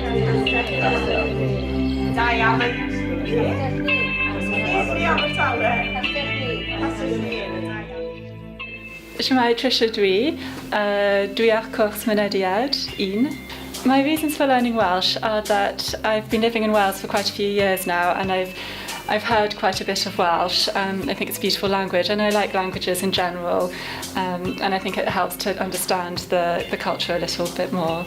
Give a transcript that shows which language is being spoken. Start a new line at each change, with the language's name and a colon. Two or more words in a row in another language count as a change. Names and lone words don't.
Welsh: Da iawn. Shwmae Trisha dwi, dwi ar cwrs mynediad 1.
English: My reasons for learning Welsh are that I've been living in Wales for quite a few years now, and I've heard quite a bit of Welsh. I think it's a beautiful language, and I like languages in general, and I think it helps to understand the culture a little bit more.